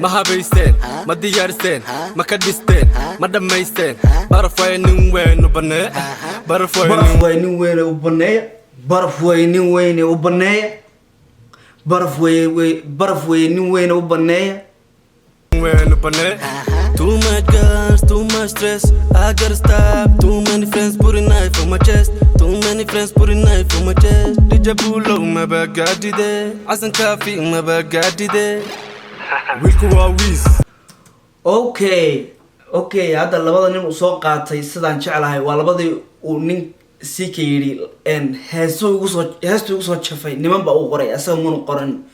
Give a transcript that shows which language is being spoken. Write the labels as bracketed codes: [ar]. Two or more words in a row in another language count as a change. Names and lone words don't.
[so] ma habaysteen, ma diyaarseen, ma ka dhisteen, ma dhammaysteen. Baraf way nin weyn u bannee, baraf way Baraf nin way nin weyn u bannee, baraf way nin weyn u bannee, baraf way, way, baraf way nin weyn u bannee. weyn u bannee. [en] Too much girls, too much stress. I gotta stop. Too many friends put a knife on my chest. Too many friends put a knife on my chest. Did you pull out my back? I did it. [so] Xasan Kaafi maba gaadhide. Wiilku waa Wiz. Okay, okay, hadda labada nin uu soo qaatay sidaan jeclahay waa labadii uu nin C K yidhi, een, heeso ugu soo, heestu ugu soo jafay, niman baa uu qoray, asaga muna qoran.